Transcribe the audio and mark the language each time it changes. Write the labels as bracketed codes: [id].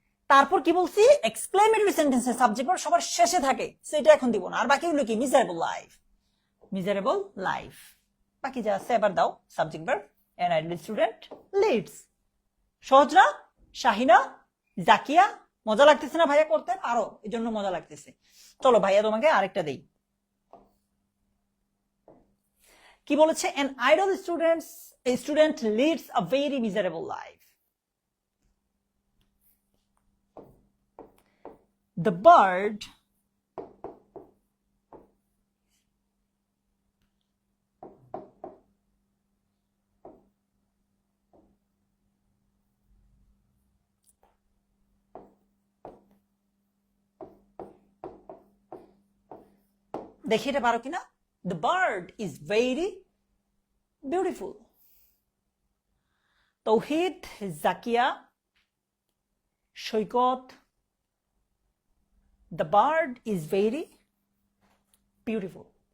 [bn] তারপর কি বলছি, এক্সক্লেমেটরি সেন্টেন্সে সাবজেক্ট ভার্ব সবার শেষে থাকে, সেটা এখন দিব না। আর বাকিগুলো কি, মিজারেবল লাইফ, মিজারেবল লাইফ, বাকি যা আছে এবার দাও। [en] Subject verb an idle student leads. [bn] সহজ না [en] Shahina, Zakia? [bn] মজা লাগতেছে না ভাইয়া করতে পারো, এই জন্য মজা লাগতেছে। চলো ভাইয়া তোমাকে আরেকটা দেই। কি বলেছে, [en] an idle student leads a very miserable life. The bird [bn] দেখি এটা পারো কিনা। [en] The bird is very beautiful. Touhid, Zakia, Saikat, the bird is very beautiful.